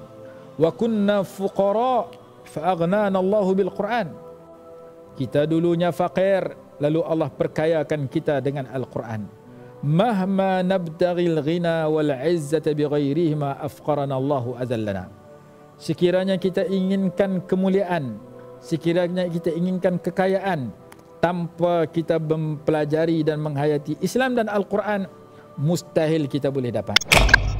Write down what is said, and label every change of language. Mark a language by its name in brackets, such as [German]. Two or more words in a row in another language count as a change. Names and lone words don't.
[Arabic] وكنا فقراء فأغنانا الله بالقرآن. [Malay] Kita dulunya faqir, lalu Allah perkayakan kita dengan Al-Quran. [Arabic] مهما نبتغ الغنى والعزة بغيرهما أفقرنا الله أذلنا. [Malay] Sekiranya kita inginkan kemuliaan, sekiranya kita inginkan kekayaan, tanpa kita mempelajari dan menghayati Islam dan Al-Quran, mustahil kita boleh dapat.